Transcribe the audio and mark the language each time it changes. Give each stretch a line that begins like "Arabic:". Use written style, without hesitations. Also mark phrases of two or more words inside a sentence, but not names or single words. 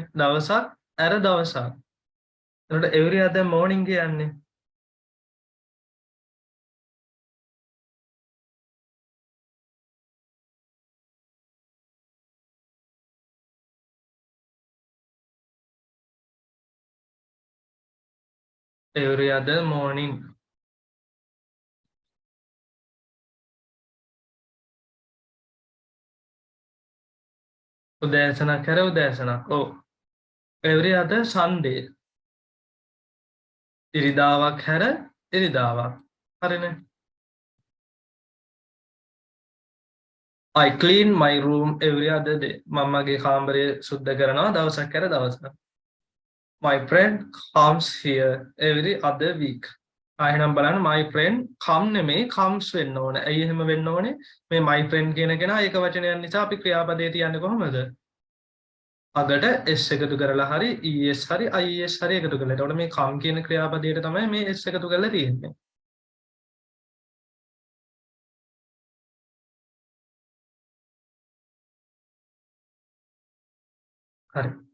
Sinhala: දවසක් ඇර දවසක්. එතකොට
English: every other morning
Sinhala: කියන්නේ
English: every other morning.
Sinhala: උදෑසනක් හැර උදෑසනක්. ඔව්.
English: every other Sunday.
Sinhala: ඉරිදාවක් හැර ඉරිදාවක්. හරිනේ.
English: I clean my room every other day.
Sinhala: මම මගේ කාමරය සුද්ධ කරනවා දවසක් හැර දවසක්.
English: My friend comes here every other week.
Sinhala: එහෙනම් බලන්න
English: my friend come
Sinhala: නෙමෙයි comes වෙන්න ඕනේ. ඇයි එහෙම වෙන්න ඕනේ? මේ
English: my friend
Sinhala: කියන කෙනා ඒක වචනයක් නිසා අපි ක්‍රියාපදේ තියන්නේ කොහොමද? අගට s එකතු කරලා හරි es හරි ies හරි එකතු කරලා. එතකොට මේ come කියන ක්‍රියාපදයට තමයි මේ s එකතු කරලා තියෙන්නේ. හරි.